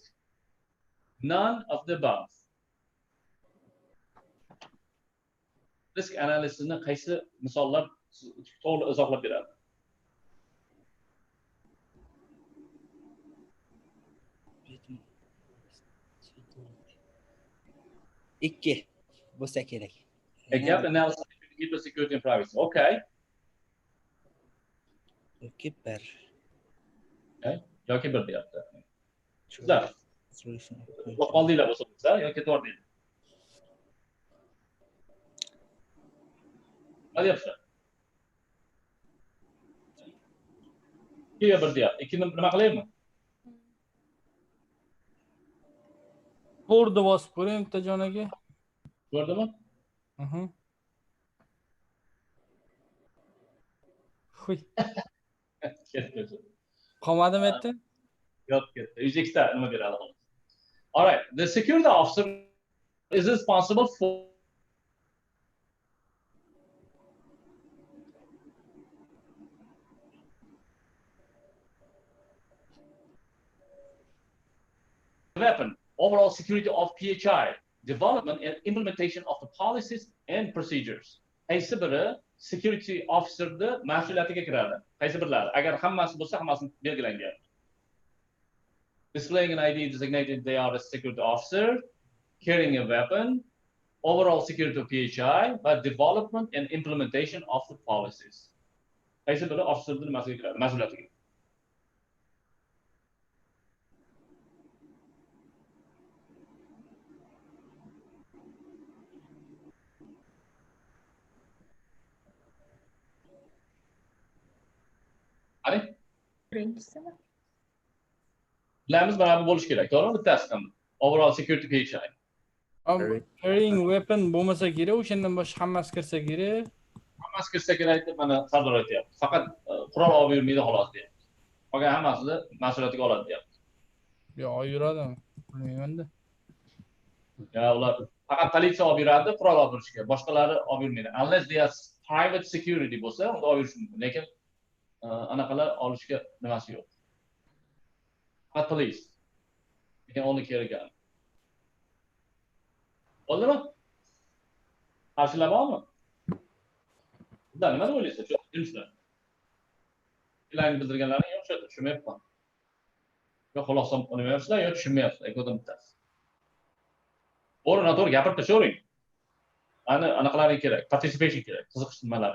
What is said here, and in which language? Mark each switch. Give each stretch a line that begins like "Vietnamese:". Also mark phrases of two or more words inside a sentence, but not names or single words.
English: None of the above. Risk analysis
Uzbek: ni qaysi misollar to'g'ri izohlab beradi? Ikki bo'lsa kerak.
English: A gap analysis between HIPAA security and privacy. Okay.
Uzbek: Yoki bir. Yoki bir deyapti. Sizlar Solution. qoldinglar bo'lsa bo'lsa yoki to'g'ri deydi. Nima deyapsiz? Ikkiga bir deyapti. Ikkini nima qilaymi? To'rni bosib ko'ring bittajon aka. Ko'rdimi? Xuy, Ketdi. qolmadimi yerda? Yo'q, ketdi. 102 ta nima beradi?
English: All right, the security officer is responsible for weapon, overall security of PHI, development and implementation of the policies and procedures.
Uzbek: Qaysi biri security officer'ni mas'uliyatiga kiradi? Qaysi birlari? Agar hammasi bo'lsa, hammasini belgilang deyapti.
English: Displaying an ID designated they are a security officer, carrying a weapon, overall security of PHI, but development and implementation of the policies.
Uzbek: Qaysi biri officer'ni mas'uliyatiga? Qani? Birinchisi. Bilamiz, mana bu bo'lishi kerak, to'g'rimi? Bittasi ham.
English: Overall security PHI. Carrying weapon
Uzbek: bo'lmasa kerak, o'shandan boshqa hammasi kirsa kerak. Hammasi kirsa kerak deb mana Sardor aytyapti. Faqat qurol olib yurmaydi xolos deyapti. Qolgan hammasini mas'uliyatiga oladi deyapti. Yo, yuradimi? Bilmayman-da. Ya ular faqat politsiya olib yuradi, qurol olib yurishga. Boshqalari olib yurmaydi.
English: Unless they are private security
Uzbek: bo'lsa, unda olib yurish mumkin. Lekin anaqalar olishga nimasi yo'q.
English: Faqat police. You can only carry gun.
Uzbek: Bo'ldimi? Qarshilar bormi? Sizlar nima deb o'ylaysiz? Tushunishlar. Fikrlarini bildirganlaring yo'q, tushunmayapman. Yo xulosa qilmayapsizlar, yo tushunmayapsizlar. Ikkovidan bittasi. To'g'ri, noto'g'ri gapirib tashlavering. Anaqalaring kerak, participation kerak, qiziqish nimalaring.